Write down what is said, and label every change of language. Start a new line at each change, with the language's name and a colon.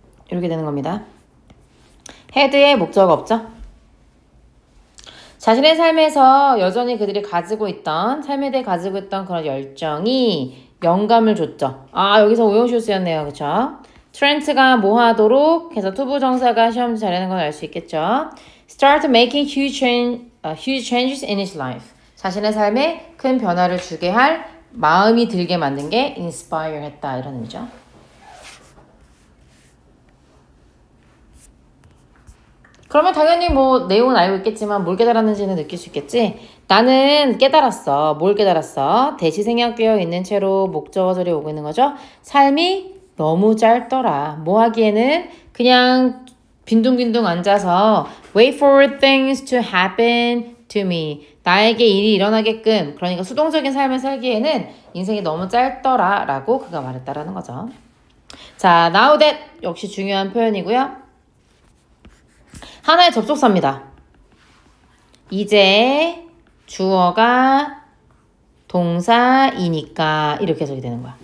Korean: 이렇게 되는 겁니다. had의 목적 없죠? 자신의 삶에서 여전히 그들이 가지고 있던, 삶에 대해 가지고 있던 그런 열정이 영감을 줬죠. 여기서 오용시오 쓰였네요. 그쵸? 트렌트가 뭐 하도록 해서 투부정사가 시험지 잘하는 건 알 수 있겠죠.
English: Start making huge changes in his life.
Korean: 자신의 삶에 큰 변화를 주게 할 마음이 들게 만든 게 inspire 했다 이런 의미죠. 그러면 당연히 뭐 내용은 알고 있겠지만 뭘 깨달았는지는 느낄 수 있겠지. 나는 깨달았어. 뭘 깨달았어? 대시 생략되어 있는 채로 목적어절이 오고 있는 거죠. 삶이 너무 짧더라. 뭐 하기에는 그냥 빈둥빈둥 앉아서
English: wait for things to happen to me.
Korean: 나에게 일이 일어나게끔, 그러니까 수동적인 삶을 살기에는 인생이 너무 짧더라 라고 그가 말했다라는 거죠. 자, now that 역시 중요한 표현이고요. 하나의 접속사입니다. 이제 주어가 동사이니까 이렇게 해석이 되는 거야.